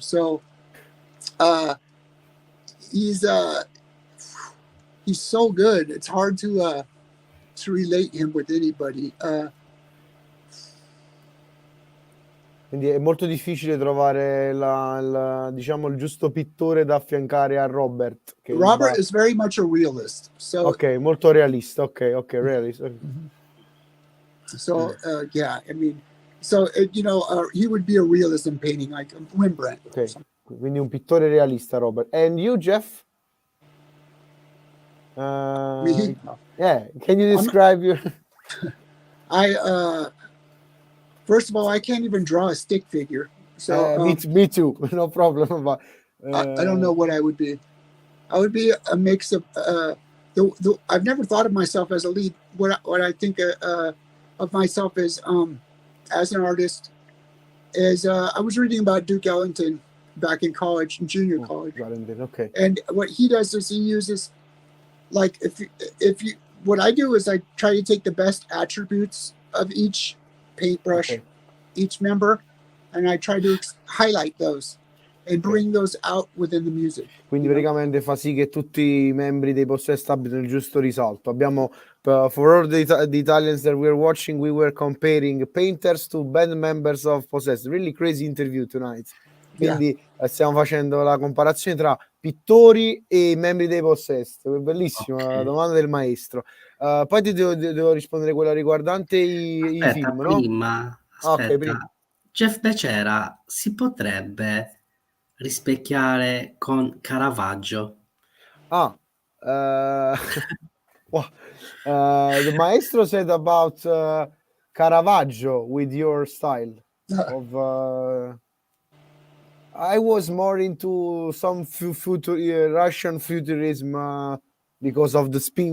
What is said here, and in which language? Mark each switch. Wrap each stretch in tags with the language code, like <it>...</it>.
<en>So he's so good. It's hard to relate him with anybody.</en> <it>Quindi è molto difficile trovare diciamo il giusto pittore da affiancare a Robert.</it> <en>Robert is very much a realist. So</en> <it>ok, molto realista. Ok, realist. Mm-hmm.</it> <en>So yeah, I mean, so you know, he would be a realism painting like Rembrandt. Okay.</en> <it>Quindi un pittore realista, Robert.</it> <en>And you, Jeff? Me? Yeah. Can you describe your? First of all, I can't even draw a stick figure. So me too. No problem. But I don't know what I would be. I would be a mix of. I've never thought of myself as a lead. What I think of myself as an artist is I was reading about Duke Ellington back in college, in junior college. Okay. And what he does is he uses, like, if you what I do is I try to take the best attributes of each paintbrush, each member, and I try to highlight those and bring those out within the music.</en> <it>Quindi praticamente fa sì che tutti i membri dei Possessed abbiano il giusto risalto.</it> <en>Abbiamo, for all the Italians that we're watching, we were comparing painters to band members of Possessed. Really crazy interview tonight.</en> <it>Quindi stiamo facendo la comparazione tra pittori e membri dei Possessed. Bellissima la domanda del maestro. Poi ti devo rispondere quella riguardante i film, no? Aspetta. Prima. JEFFB BECERRA si potrebbe rispecchiare con Caravaggio?</it> <en>The maestro said about Caravaggio with your style of I was more into some Russian futurism because of the speed.</en>